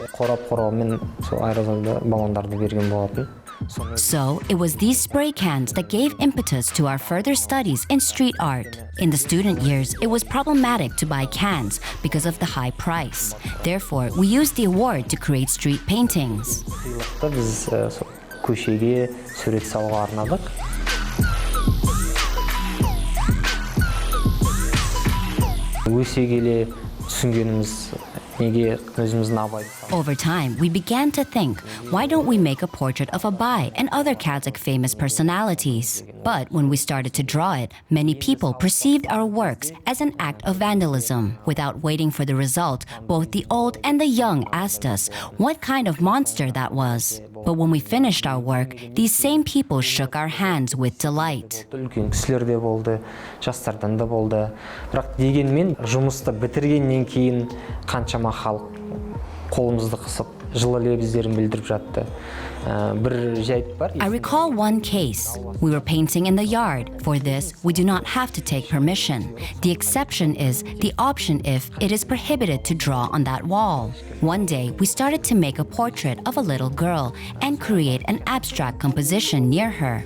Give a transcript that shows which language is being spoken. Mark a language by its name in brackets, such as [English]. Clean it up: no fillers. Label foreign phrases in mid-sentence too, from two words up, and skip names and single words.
[English] So, it was these spray cans that gave impetus to our further studies in street art. In the student years, it was problematic to buy cans because of the high price. Therefore, we used the award to create street paintings. [Kazakh] Көшеге сурет салуға арнадық. Өсе келе түсінгеніміз неге өзіміздің абайды. [English] Over time, we began to think, why don't we make a portrait of Abai and other Kazakh famous personalities? But when we started to draw it, many people perceived our works as an act of vandalism. Without waiting for the result, both the old and the young asked us what kind of monster that was. But when we finished our work, these same people shook our hands with delight. [Kazakh] Үлкен кісілер де болды, жастардан да болды. Бірақ дегенмен жұмысты бітіргеннен кейін қаншама халық қолымызды қысып, жылы лебіздерін білдіріп жатты. Бір жайт бар. [English] I recall one case. We were painting in the yard. For this, we do not have to take permission. The exception is the option if it is prohibited to draw on that wall. One day, we started to make a portrait of a little girl and create an abstract composition near her.